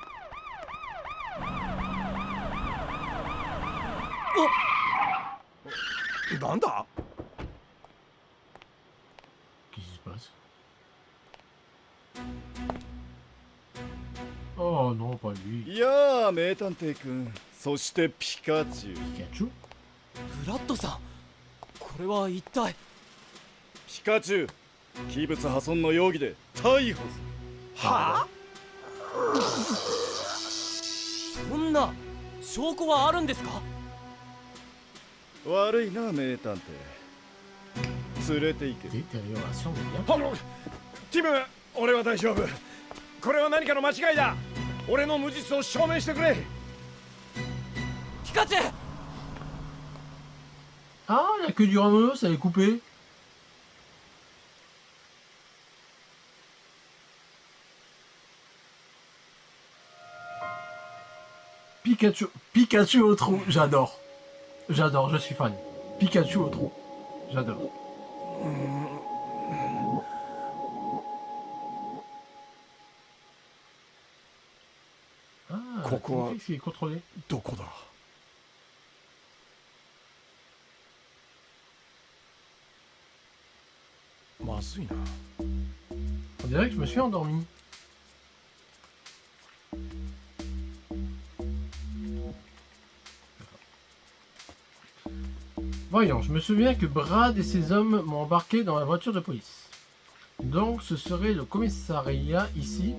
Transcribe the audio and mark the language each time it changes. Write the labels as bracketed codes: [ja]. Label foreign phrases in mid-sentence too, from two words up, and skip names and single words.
[fr] Oh! [ja] Nanda? [fr] Qu'est-ce qui se passe? Oh non, pas lui. [ja] いやあ名探偵くん、そしてピカチュウ。 Pikachu? ブラッドさん、これは一体。ピカチュウ、器物破損の容疑で逮捕す。はあ？そんな証拠はあるんですか？悪いな名探偵。連れて行け。 [fr] Détérioration de bien. [ja] ティム、俺は大丈夫。これは何かの間違いだ。俺の無実を証明してくれ。ピカチュウ！ [fr] Ah, la queue du rameau, ça est coupé. Pikachu au trou, j'adore. J'adore, je suis fan. Pikachu au trou, j'adore. Ah, Pourquoi c'est contrôlé. [ja] どこだ。まずいな。 [fr] On dirait que je me suis endormi. Voyons, je me souviens que Brad et ses hommes m'ont embarqué dans la voiture de police. Donc ce serait le commissariat ici.